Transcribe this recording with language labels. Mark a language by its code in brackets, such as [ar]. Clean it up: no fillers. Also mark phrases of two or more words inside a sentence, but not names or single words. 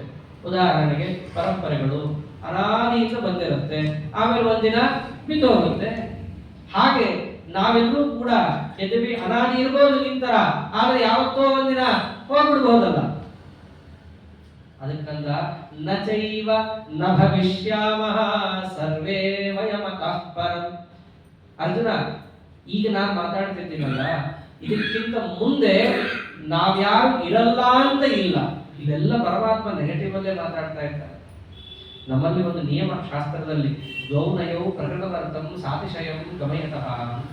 [kn] ಉದಾಹರಣೆಗೆ ಪರಂಪರೆಗಳು ಅನಾದಿಯಿಂದ ಬಂದಿರುತ್ತೆ, ಆಮೇಲೆ ಒಂದಿನ ಬಿದ್ದು ಹೋಗುತ್ತೆ. ಹಾಗೆ ನಾವೆಲ್ಲರೂ ಕೂಡ ಯದ್ಯಪಿ ಅನಾದಿ ಇರ್ಬೋದು ನಿಂತರ, ಆದ್ರೆ ಯಾವತ್ತೋ ಒಂದಿನ ಹೋಗ್ಬಿಡ್ಬಹುದಲ್ಲ. [sa] ಅದಕ್ಕಂದ ನ ಚೈವ ನ ಭವಿಷ್ಯಾಮಃ ಸರ್ವೇ ವಯಮತಃ ಪರಂ. ಅರ್ಜುನ, [kn] ಈಗ ನಾನು ಮಾತಾಡ್ತಿದ್ದೀನಲ್ಲ, ಇದಕ್ಕಿಂತ ಮುಂದೆ ನಾವ್ಯಾರು ಇರಲ್ಲ ಅಂತ ಇಲ್ಲ. ಇದೆಲ್ಲ ಪರಮಾತ್ಮ ನೆಗೆಟಿವ್ ಅಲ್ಲೇ ಮಾತಾಡ್ತಾ ಇರ್ತಾರೆ. ನಮ್ಮಲ್ಲಿ ಒಂದು ನಿಯಮ ಶಾಸ್ತ್ರದಲ್ಲಿ, [sa] ದ್ವೌನಯವು ಪ್ರಕೃತವರ್ಥಂ ಸಾತಿಶಯಂ ಗಮಯತಃ [kn] ಅಂತ.